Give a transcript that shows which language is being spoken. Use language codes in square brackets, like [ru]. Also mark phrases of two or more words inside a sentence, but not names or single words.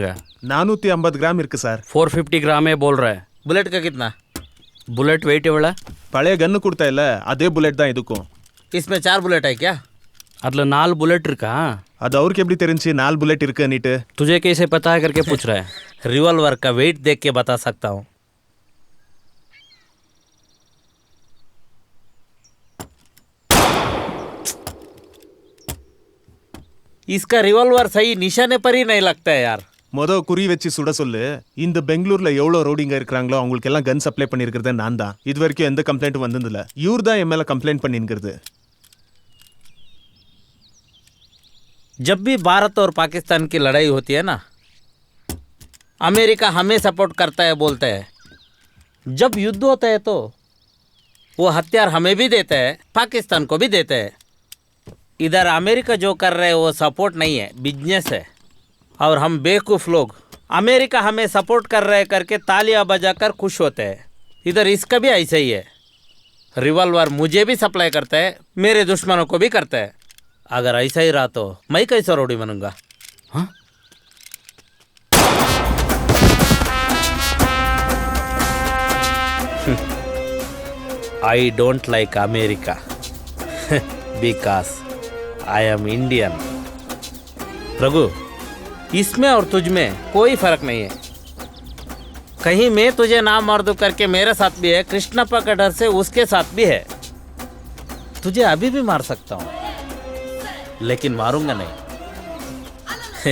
[ta] 450 கிராம் இருக்கு சார்। [hi] 450 கிராமே बोल रहा है। बुलेट का कितना? [en] bullet weight [ta] எவ்வளோ? பழைய கன்னு கொடுத்தா இல்ல, அதே புல்லட் தான் இதுக்கும்। [hi] इसमें 4 बुलेट है क्या? [ta] அதில் 4 बुलेट இருக்கா? அது அவருக்கு எப்படி தெரிஞ்சு 4 புல்லட் இருக்குன்னுட்டு? [hi] तुझे कैसे पता है करके पूछ रहा है। रिवॉल्वर का वेट देख के बता सकता हूँ। इसका रिवॉल्वर सही निशाने पर ही नहीं लगता है यार। [ta] குறி வச்சு சுட சொல்லு। இந்த பெங்களூர்ல எவ்வளவு ரோடிங்க இருக்காங்களோ அவங்களுக்கு எல்லாம் கன் சப்ளை பண்ணியிருக்கிறது நான் தான்। இது வரைக்கும் எந்த கம்ப்ளைண்ட் வந்ததில்ல। இவர் தான் என் மேல கம்ப்ளைண்ட் பண்ணியிருக்கிறது। [hi] जब भी भारत और पाकिस्तान की लड़ाई होती है ना, अमेरिका हमें सपोर्ट करता है बोलता है। जब युद्ध होता है तो वो हथियार हमें भी देता है, पाकिस्तान को भी देता है। इधर अमेरिका जो कर रहे हैं वो सपोर्ट नहीं है, बिजनेस है। और हम बेवकूफ़ लोग अमेरिका हमें सपोर्ट कर रहे करके तालियां बजाकर खुश होते हैं। इधर इसका भी ऐसा ही है। रिवॉल्वर मुझे भी सप्लाई करता है, मेरे दुश्मनों को भी करता है। अगर ऐसा ही रहा तो मैं कैसे रोडी बनूंगा? [en] I don't like America because I am Indian. [hi] रघु, इसमें और तुझ में कोई फर्क नहीं है. कहीं मैं तुझे ना मार दूं करके मेरे साथ भी है, कृष्णप्पा का डर से उसके साथ भी है. तुझे अभी भी मार सकता हूं, लेकिन मारूंगा नहीं.